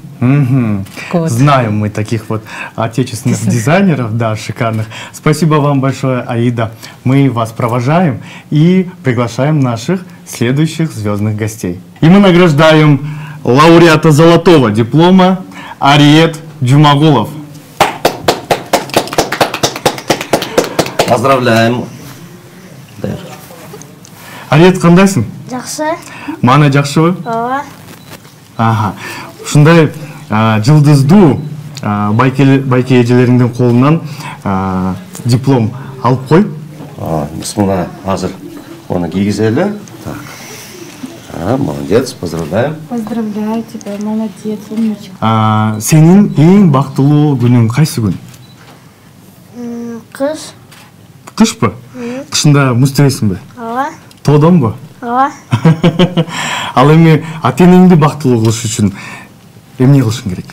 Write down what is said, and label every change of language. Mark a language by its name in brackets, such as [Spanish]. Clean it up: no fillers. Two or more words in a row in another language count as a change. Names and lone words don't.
[Russian] Вот. Знаем мы таких вот отечественных дизайнеров, да, шикарных. Спасибо вам большое, Аида. Мы вас провожаем и приглашаем наших следующих звездных гостей. И мы награждаем лауреата золотого диплома Ариет Джумагулов. Поздравляем. [Kazakh] Ариет, қандайсың? Жақсы. [Kyrgyz] Мана жақсы? Ооба. Ага. Ушундай жылдыздуу байке эжелериңдин колунан диплом алып кой. Бисмилла, азыр оны кийгизели. [Russian] Так. Молодец, поздравляем. Поздравляю тебя, молодец, умничка. [Kyrgyz] Сенин эң бактылуу күнүң кайсы күн? Кыш. Кышпы? Кышында муз тебесиңби? Ооба. Тоодонбу? Ооба. Ал эми ата энеңди бактылуу кылыш үчүн эмне кылышың керек?